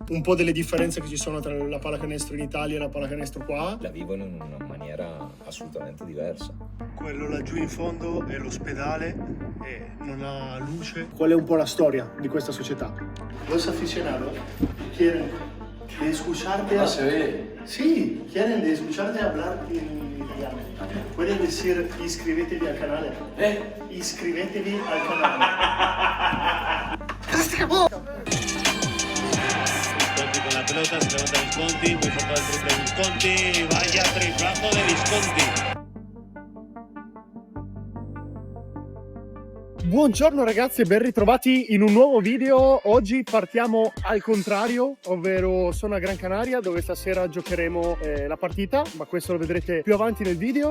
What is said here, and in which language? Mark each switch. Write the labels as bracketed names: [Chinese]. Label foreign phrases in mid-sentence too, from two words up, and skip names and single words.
[Italian] un po' delle differenze che ci sono tra la pallacanestro in Italia e la pallacanestro qua. La vivono in una maniera assolutamente diversa. Quello laggiù in fondo è l'ospedale e non ha luce. Qual è un po' la storia di questa società? [Spanish] Los aficionados quieren de escucharte Sí, quieren de escucharte hablar en italiano. Pueden decir [Italian] iscrivetevi al canale. Iscrivetevi al canale. [Spanish] Visconti con la pelota, se levanta Visconti, muy fuerte el triple Visconti, vaya triplazo de Visconti. [Italian] Buongiorno ragazzi e ben ritrovati in un nuovo video. Oggi partiamo al contrario, ovvero sono a Gran Canaria dove stasera giocheremo la partita, ma questo lo vedrete più avanti nel video.